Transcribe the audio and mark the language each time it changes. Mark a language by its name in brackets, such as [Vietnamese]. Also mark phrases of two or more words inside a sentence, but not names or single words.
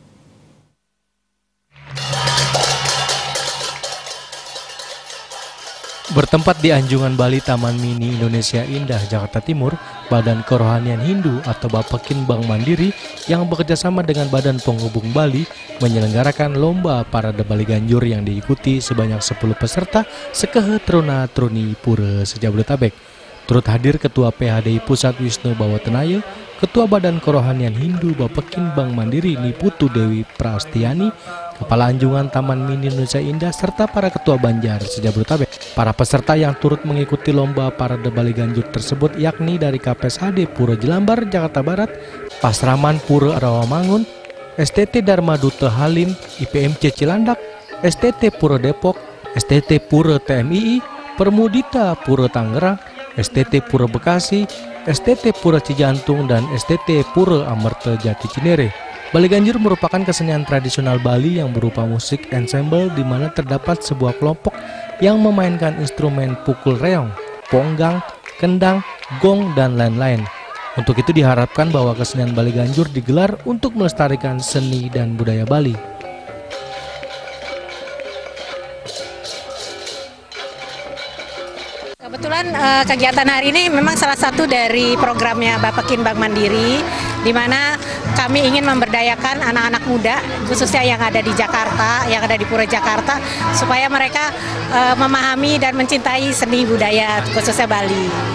[Indonesian] Bertempat di Anjungan Bali Taman Mini Indonesia Indah, Jakarta Timur, Badan Kerohanian Hindu atau Bapakhin Bank Mandiri yang bekerjasama dengan Badan Penghubung Bali menyelenggarakan Lomba Parade Bleganjur yang diikuti sebanyak 10 peserta Seketuruna-Turuni Pura Sejabodetabek. Turut hadir Ketua PHDI Pusat Wisnu Bawatenaya, Ketua Badan Kerohanian Hindu Bapakhin Bank Mandiri Niputu Dewi Prastiani, Kepala Anjungan Taman Mini Indonesia Indah, serta para Ketua Banjar Sejabodetabek. Para peserta yang turut mengikuti Lomba Parade Bleganjur tersebut yakni dari KPSHD Pura Jelambar, Jakarta Barat, Pasraman Pura Rawamangun, STT Dharma Duta Halim, IPMC Cilandak, STT Pura Depok, STT Pura TMII, Permudita Pura Tangerang, STT Pura Bekasi, STT Pura Cijantung, dan STT Pura Amerta Jati Cinere. Bleganjur merupakan kesenian tradisional Bali yang berupa musik ensemble di mana terdapat sebuah kelompok yang memainkan instrumen pukul reong, ponggang, kendang, gong, dan lain-lain. Untuk itu diharapkan bahwa kesenian Bleganjur digelar untuk melestarikan seni dan budaya Bali. Kebetulan kegiatan hari ini memang salah satu dari programnya Bapakhin Bank Mandiri, di mana kami ingin memberdayakan anak-anak muda, khususnya yang ada di Jakarta, yang ada di Pura Jakarta, supaya mereka memahami dan mencintai seni budaya, khususnya Bali.